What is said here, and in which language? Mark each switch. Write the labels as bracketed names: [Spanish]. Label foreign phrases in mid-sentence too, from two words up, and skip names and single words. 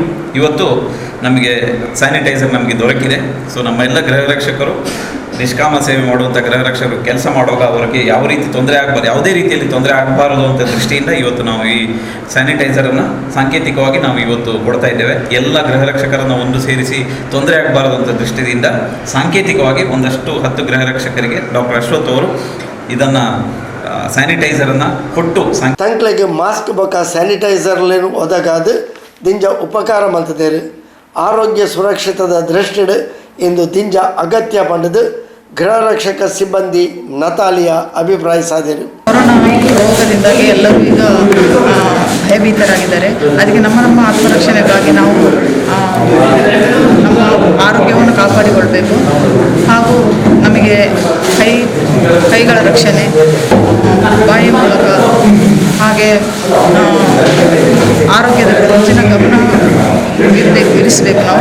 [Kannada] ಇವತ್ತು ನಮಗೆ ಸ್ಯಾನಿಟೈಸರ್ ನಮಗೆ ದೊರಕಿದೆ. ಸೊ ನಮ್ಮ ಎಲ್ಲ ಗೃಹರಕ್ಷಕರು ನಿಷ್ಕಾಮ ಸೇವೆ ಮಾಡುವಂಥ ಗೃಹ ರಕ್ಷಕರು ಕೆಲಸ ಮಾಡುವಾಗ ಅವರಿಗೆ ಯಾವ ರೀತಿ ತೊಂದರೆ ಆಗಬಾರ್ದು, ಯಾವುದೇ ರೀತಿಯಲ್ಲಿ ತೊಂದರೆ ಆಗಬಾರದು ಅಂತ ದೃಷ್ಟಿಯಿಂದ ಇವತ್ತು ನಾವು ಈ ಸ್ಯಾನಿಟೈಸರನ್ನು ಸಾಂಕೇತಿಕವಾಗಿ ನಾವು ಇವತ್ತು ಕೊಡ್ತಾ ಇದ್ದೇವೆ. ಎಲ್ಲ ಗೃಹ ರಕ್ಷಕರನ್ನು ಒಂದು ಸೇರಿಸಿ ತೊಂದರೆ ಆಗಬಾರದು ಅಂತ ದೃಷ್ಟಿಯಿಂದ ಸಾಂಕೇತಿಕವಾಗಿ ಒಂದಷ್ಟು 10 ಗೃಹ ರಕ್ಷಕರಿಗೆ ಡಾಕ್ಟರ್ ಅಶ್ವಥ್ ಅವರು ಇದನ್ನು ಸ್ಯಾನಿಟೈಸರನ್ನು ಕೊಟ್ಟು [Tulu] ತಂಕ್ಲೆಗೆ ಮಾಸ್ಕ್ ಬೊಕ ಸ್ಯಾನಿಟೈಸರ್ಲೇನು ಒದಗಾದು ದಿಂಜ ಉಪಕಾರ ಮಲ್ತದೇರು. ಆರೋಗ್ಯ ಸುರಕ್ಷಿತದ ದೃಷ್ಟಿಡ್ ಇಂದು ದಿಂಜ ಅಗತ್ಯ ಪಂಡದು ಗೃಹ ರಕ್ಷಕ ಸಿಬ್ಬಂದಿ ನತಾಲಿಯಾ ಅಭಿಪ್ರಾಯಿಸಿದರು. [Kannada] ಕೊರೋನಾ ರೋಗದಿಂದಾಗಿ ಎಲ್ಲರೂ ಈಗ ಭಯಭೀತರಾಗಿದ್ದಾರೆ. ಅದಕ್ಕೆ ನಮ್ಮ ಆತ್ಮರಕ್ಷಣೆಗಾಗಿ ನಾವು ನಮ್ಮ ಆರೋಗ್ಯವನ್ನು ಕಾಪಾಡಿಕೊಳ್ಬೇಕು. ಹಾಗೂ ನಮಗೆ ಕೈಗಳ ರಕ್ಷಣೆ, ಬಾಯಿ ಮೂಲಕ, ಹಾಗೆ ಆರೋಗ್ಯದ ಹೆಚ್ಚಿನ ಗಮನ ಇರಿಸಬೇಕು ನಾವು.